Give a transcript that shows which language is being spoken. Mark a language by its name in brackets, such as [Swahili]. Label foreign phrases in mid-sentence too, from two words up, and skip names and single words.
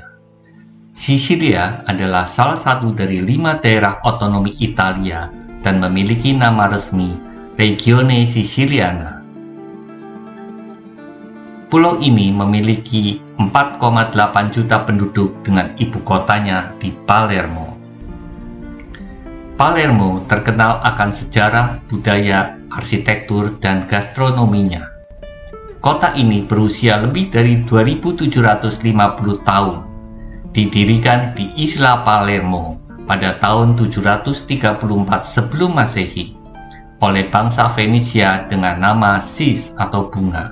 [Indonesian] Sisilia adalah salah satu dari 5 daerah otonomi Italia dan memiliki nama resmi Regione Siciliana. Pulau ini memiliki 4,8 juta penduduk dengan ibu kotanya di Palermo. Palermo terkenal akan sejarah, budaya, arsitektur, dan gastronominya. Kota ini berusia lebih dari 2750 tahun. Didirikan di Isla Palermo pada tahun 734 sebelum Masehi oleh bangsa Venesia dengan nama Sis atau bunga.